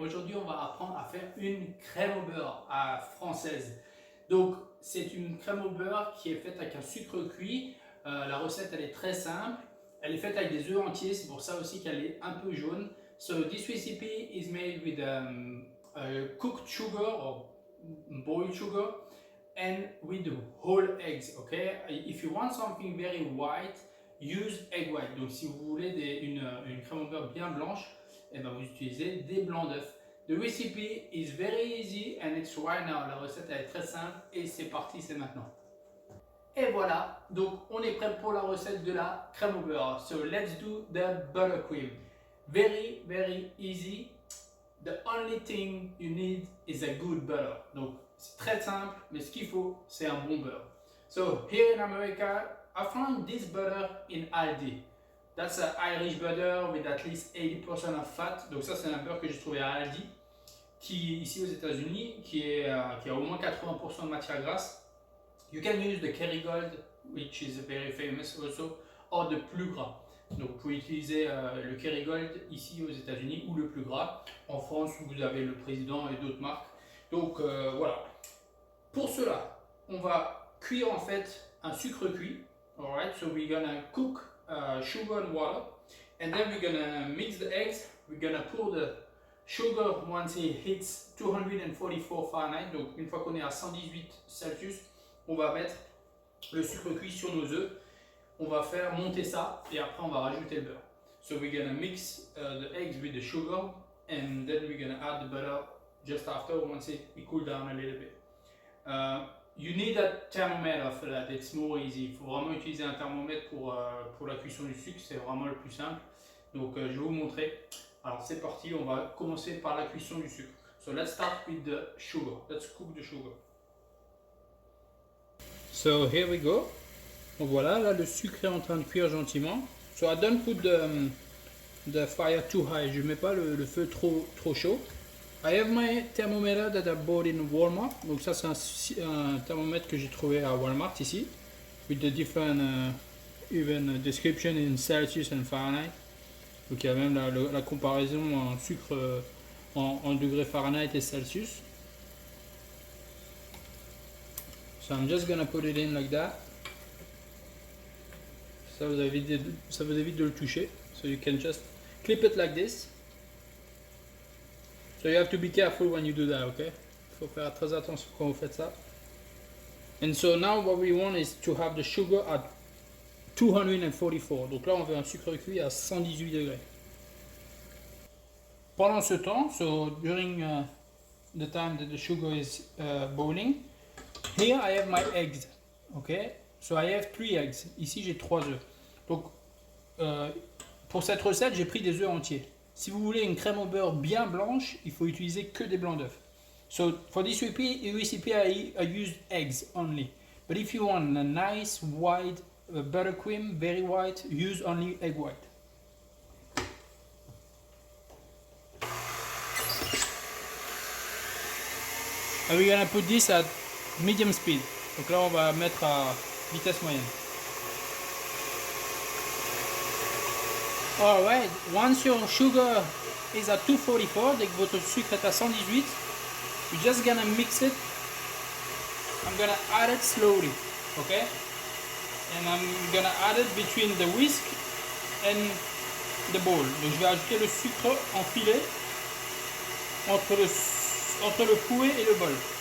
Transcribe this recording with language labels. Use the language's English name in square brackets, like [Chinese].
[French] Aujourd'hui, on va apprendre à faire une crème au beurre française. Donc, c'est une crème au beurre qui est faite avec un sucre cuit. La recette, elle est très simple. Elle est faite avec des œufs entiers, c'est pour ça aussi qu'elle est un peu jaune. [English] So, this recipe is made with cooked sugar or boiled sugar and with the whole eggs, okay? If you want something very white, use egg white. [French] Donc si vous voulez une crème au beurre bien blanche, eh ben, vous utilisez des blancs d'œufs. [English] The recipe is very easy and it's right now. [French] La recette elle est très simple et c'est parti, c'est maintenant. Et voilà, donc on est prêt pour la recette de la crème au beurre. [English] So let's do the buttercream. Very, very easy. The only thing you need is a good butter. [French] Donc c'est très simple, mais ce qu'il faut, c'est un bon beurre. [English] So here in America, I found this butter in Aldi. That's an Irish butter with at least 80% of fat. [French] Donc ça, c'est un beurre que j'ai trouvé à Aldi, qui ici aux États-Unis, qui a au moins 80% de matière grasse. [English] You can use the Kerrygold, which is very famous also, or the plus gras. [French] Donc vous pouvez utiliser le Kerrygold ici aux États-Unis ou le plus gras. En France, vous avez le Président et d'autres marques. Donc voilà. Pour cela, on va cuire en fait un sucre cuit. [English] Alright, so we're gonna cook sugar and water, and then we're gonna mix the eggs. We're gonna pour the sugar once it hits 244 Fahrenheit. [French] Donc une fois qu'on est à 118 Celsius, on va mettre le sucre cuit sur nos œufs. On va faire monter ça et après on va rajouter le beurre. [English] So we're gonna mix the eggs with the sugar, and then we're gonna add the butter just after once it cool down a little bit. You need a thermometer for that, it's more easy. [French] Il faut vraiment utiliser un thermomètre pour la cuisson du sucre, c'est vraiment le plus simple. Donc je vais vous montrer. Alors c'est parti, on va commencer par la cuisson du sucre. [English] So let's start with the sugar. Let's cook the sugar. So here we go. [French] Donc voilà, là le sucre est en train de cuire gentiment. [English] So I don't put the fire too high, [French] je ne mets pas le feu trop chaud. [English] I have my thermometer that I bought in Walmart. [French] Donc ça c'est un thermomètre que j'ai trouvé à Walmart ici, [English] with the different even description in Celsius and Fahrenheit. [French] Donc il y a même la comparaison en sucre en degrés Fahrenheit et Celsius. [English] So I'm just gonna put it in like that. [French] Ça vous évite de le toucher. [English] So you can just clip it like this. So you have to be careful when you do that, okay? [French] Il faut faire très attention quand vous faites ça. [English] And so now what we want is to have the sugar at 244. [French] Donc là on veut un sucre cuit à 118 degrés. Pendant ce temps, [English] so during the time that the sugar is boiling, here I have my eggs, okay? So I have 3 eggs. [French] Ici j'ai 3 œufs. Donc pour cette recette, j'ai pris des œufs entiers. Si vous voulez une crème au beurre bien blanche, il faut utiliser que des blancs d'œufs. [English] So for this recipe I use eggs only. But if you want a nice white buttercream, very white, use only egg white. And we're gonna put this at medium speed. [French] Donc là on va mettre à vitesse moyenne. [English] Alright, once your sugar is at 244, [French] dès que votre sucre est à 118, [English] you're just gonna mix it. I'm gonna add it slowly, okay? And I'm gonna add it between the whisk and the bowl. [French] Donc je vais ajouter le sucre en filet entre le fouet et le bol.